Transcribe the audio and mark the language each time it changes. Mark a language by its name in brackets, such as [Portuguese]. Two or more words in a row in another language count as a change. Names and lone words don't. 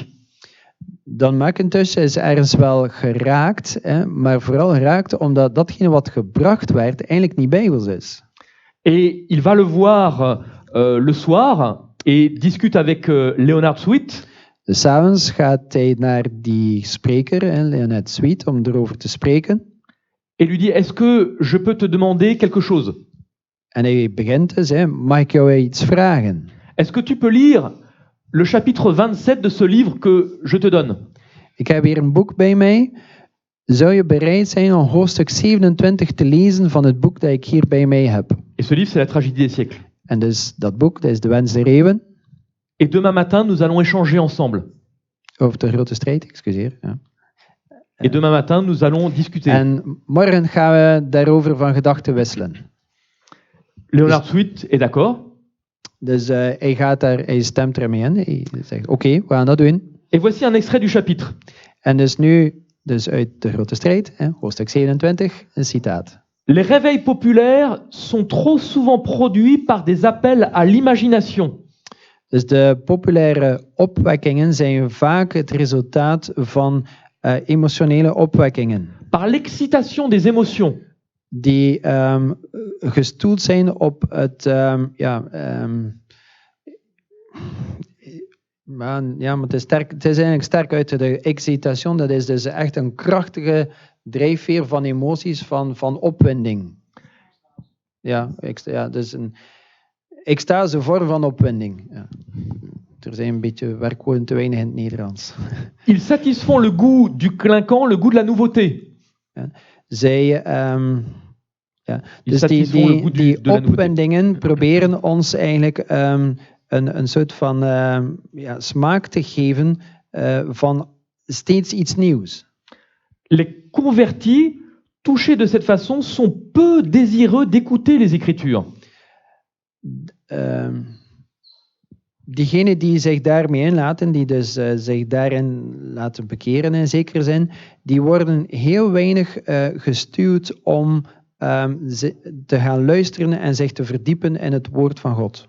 [Dutch] Don McIntosh is ergens wel geraakt, maar vooral geraakt omdat datgene wat gebracht werd eigenlijk niet bijbels is. [French] Et il va le voir le soir et discute avec Leonard Sweet. [Dutch] Dus 's avonds gaat hij naar die spreker, Leonard Sweet, om erover te spreken. [French] Et lui dit, est-ce que je peux te demander quelque chose? [Dutch] En hij begint dus, mag ik jou iets vragen? [French] Est-ce que tu peux lire le chapitre 27 de ce livre que je te donne? [Dutch] Ik heb hier een boek bij mij. Zou je bereid zijn om hoofdstuk 27 te lezen van het boek dat ik hier bij mij heb? [French] Et ce livre, c'est la tragédie des siècles. [Dutch] En dus dat boek, dat is de Wens der Eeuwen. [French] Et demain matin, nous allons échanger ensemble. [Dutch] Over de grote strijd, excuseer. Ja. [French] Et demain matin, nous allons discuter. [Dutch] En morgen gaan we daarover van gedachten wisselen. [French] Leonard Sweet est d'accord. [Dutch] Dus hij stemt ermee in. Hij zegt, oké, we gaan dat doen. [French] Et voici un extrait du chapitre. [Dutch] En dus nu, dus uit de grote strijd, hoofdstuk 27, een citaat. [French] Les réveils populaires sont trop souvent produits par des appels à l'imagination. [Dutch] Dus de populaire opwekkingen zijn vaak het resultaat van emotionele opwekkingen. [French] Par l'excitation des émotions. [Dutch] Die gestoeld zijn op het, maar het is eigenlijk sterk uit de excitation. Dat is dus echt een krachtige drijfveer van emoties, van opwinding. Ja, dus extase vorm van opwinding. Ja. Er zijn een beetje werkwoorden te weinig in het Nederlands. [French] Ils satisfont le goût du clinquant, le goût de la nouveauté. [Dutch] Zij, [French] Ils [Dutch] dus [French] satisfont le goût [Dutch] die [French] de la nouveauté. [Dutch] opwindingen proberen ons eigenlijk een soort van smaak te geven van steeds iets nieuws. [French] Les convertis, touchés de cette façon, sont peu désireux d'écouter les Écritures. [Dutch] Diegenen die zich daarmee inlaten, die dus zich daarin laten bekeren in zekere zin, die worden heel weinig gestuurd om te gaan luisteren en zich te verdiepen in het woord van God.